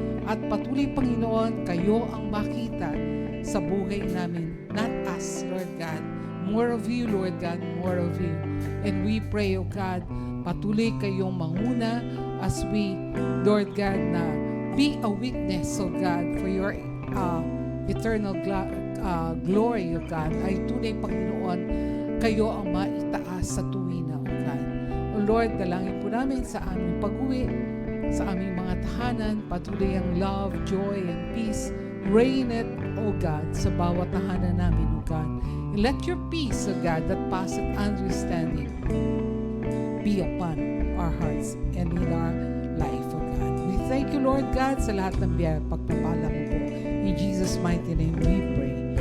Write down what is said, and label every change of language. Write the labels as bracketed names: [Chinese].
[Filipino] At patuloy, Panginoon, kayo ang makita sa buhay namin, [English] not us, Lord God. More of you, Lord God, more of you. And we pray, O God, [Filipino] patuloy kayong manguna [English] as we, Lord God, na be a witness, O God, for your eternal glory, O God. [Filipino] Ay tunay, Panginoon, kayo ang maitaas sa tuwina, O God. O Lord, dalangin po namin sa aming pag-uwi, sa aming mga tahanan, patuloy ang [English] love, joy, and peace. Reign it, O God, [Filipino] sa bawat tahanan namin, [English] O God. And let your peace, O God, that passeth understanding, be upon our hearts and in our life, O God. We thank you, Lord God, [Filipino] sa lahat ng biyaya pagpapala mo po. [English] In Jesus' mighty name we pray.